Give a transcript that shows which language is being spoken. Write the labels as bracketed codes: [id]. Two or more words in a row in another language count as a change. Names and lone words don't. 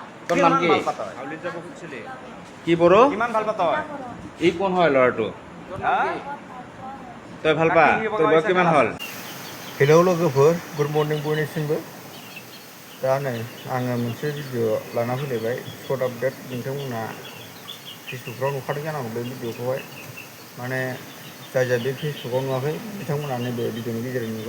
[as] তোৰ নাম কি? কি বড়ো? কিমান ভাল পাত তই? ই কোন হয় ল'ৰাটো? তই ভাল পা? তোৰ বয়স কিমান হ'ল? [brx] हेलौ लोगोफोर [en] good morning [brx] बयनिसिमबो दा नै आङो मोनसे भिडिअ लाना फैलायबाय [en] short update [brx] नोंथांमोना फेसबुकफ्राव नुखादों जानांगौ बे भिडिअखौहाय माने जाय जाय बे फेसबुकाव नुवाखै बिथांमोना नैबे भिडिअनि गेजेरजों नुगोन